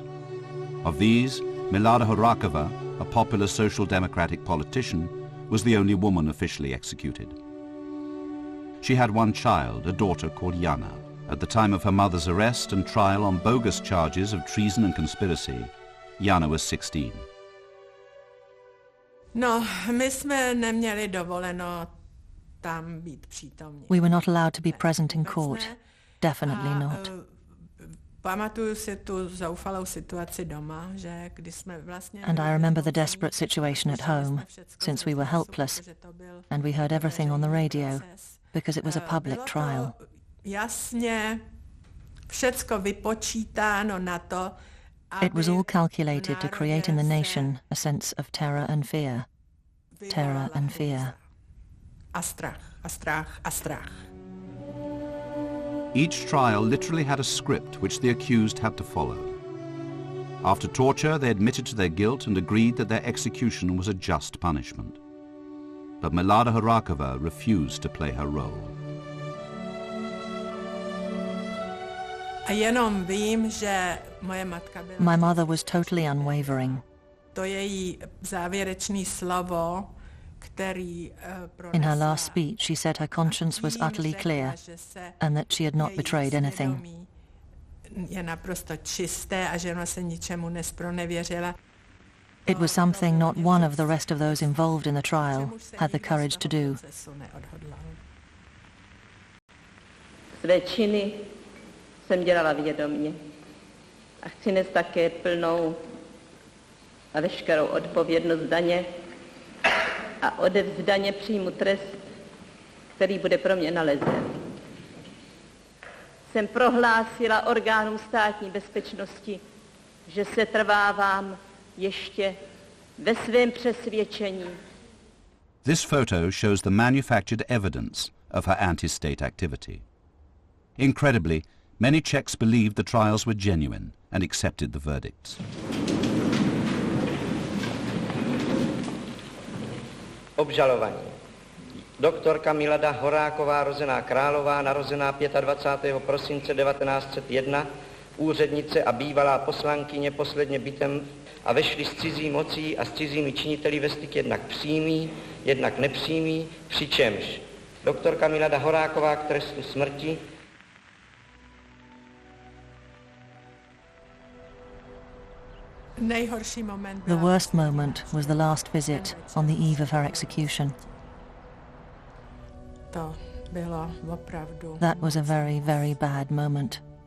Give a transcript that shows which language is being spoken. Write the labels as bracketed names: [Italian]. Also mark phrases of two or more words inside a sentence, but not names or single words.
[English] Of these, Milada Horakova, a popular social democratic politician, was the only woman officially executed. She had one child, a daughter called Jana. At the time of her mother's arrest and trial on bogus charges of treason and conspiracy, Jana was 16. [Czech] No, my jsme neměli dovoleno tam být přítomní. [English] We were not allowed to be present in court. Definitely not. [Czech] Pamatuju si tu zoufalou situaci doma, že když jsme vlastně... [English] And I remember the desperate situation at home, since we were helpless, and we heard everything on the radio, because it was a public trial. [Czech] Jasně, všecko vypočítáno na to. [English] It was all calculated to create in the nation a sense of terror and fear. Terror and fear. [Czech] A strach, a strach, a strach. [English] Each trial literally had a script which the accused had to follow. After torture, they admitted to their guilt and agreed that their execution was a just punishment. But Milada Horakova refused to play her role. [Czech] A jenom vím, že moje matka byla... [English] My mother was totally unwavering. [Czech] To její závěrečné slovo, [English] in her last speech, she said her conscience was utterly clear and that she had not betrayed anything. It was something not one of the rest of those involved in the trial had the courage to do. [Czech] Své činy jsem dělala vědomě a chci nést také plnou a veškerou odpovědnost daně a odevzdaně přijmu trest, který bude pro mě nalezen. Jsem prohlásila orgánům státní bezpečnosti, že se trvávám ještě ve svém přesvědčení. [English] This photo shows the manufactured evidence of her anti-state activity. Incredibly, many Czechs believed the trials were genuine and accepted the verdicts. [Czech] Obžalovaní. Doktorka Milada Horáková, rozená Králová, narozená 25. prosince 1901, úřednice a bývalá poslankyně posledně bytem a vešli s cizí mocí a s cizími činiteli ve styk jednak přímý, jednak nepřímý, přičemž doktorka Milada Horáková k trestu smrti [English] The worst moment was the last visit on the eve of her execution. That was a very, very bad moment.